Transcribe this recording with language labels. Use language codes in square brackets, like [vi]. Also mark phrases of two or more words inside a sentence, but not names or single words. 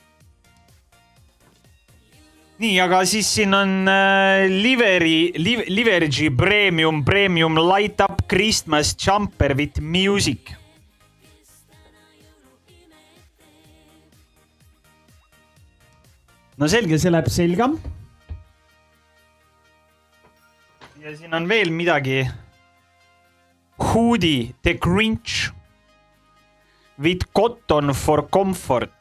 [et] Nii, aga siis siin on [en] Livergy Premium Light Up Christmas Jumper with Music. [et] No selge, see läheb selga. Ja siin on veel midagi. [en] Hoodie The Grinch with cotton for comfort.